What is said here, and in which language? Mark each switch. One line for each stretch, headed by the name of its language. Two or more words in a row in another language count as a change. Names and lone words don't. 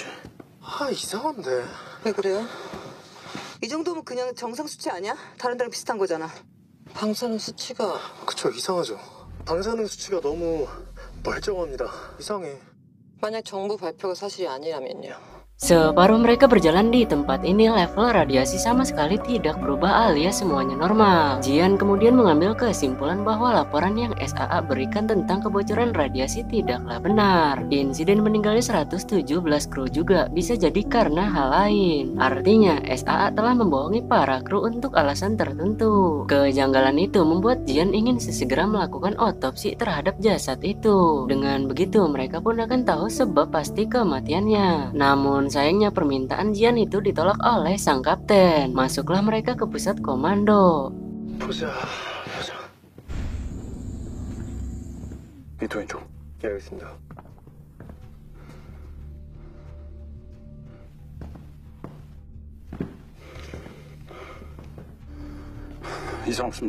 Korean: 아, 이상한데. 왜 그래요? 이 정도면 그냥 정상 수치 아니야? 다른 데랑 비슷한 거잖아. 방사능 수치가 그쵸, 이상하죠. 방사능 수치가 너무 멀쩡합니다. 이상해. 만약 정부 발표가 사실이 아니라면요.
Indonesian: Separuh mereka berjalan di tempat ini, level radiasi sama sekali tidak berubah alias semuanya normal. Jian kemudian mengambil kesimpulan bahwa laporan yang SAA berikan tentang kebocoran radiasi tidaklah benar. Insiden meninggalnya 117 kru juga bisa jadi karena hal lain. Artinya SAA telah membohongi para kru untuk alasan tertentu. Kejanggalan itu membuat Jian ingin sesegera melakukan otopsi terhadap jasad itu. Dengan begitu mereka pun akan tahu sebab pasti kematiannya. Namun sayangnya permintaan Jian itu ditolak oleh sang kapten. Masuklah mereka ke pusat komando.
Korean: 보자. 밑에 왼쪽. 예, 알겠습니다. 이상 없습니다.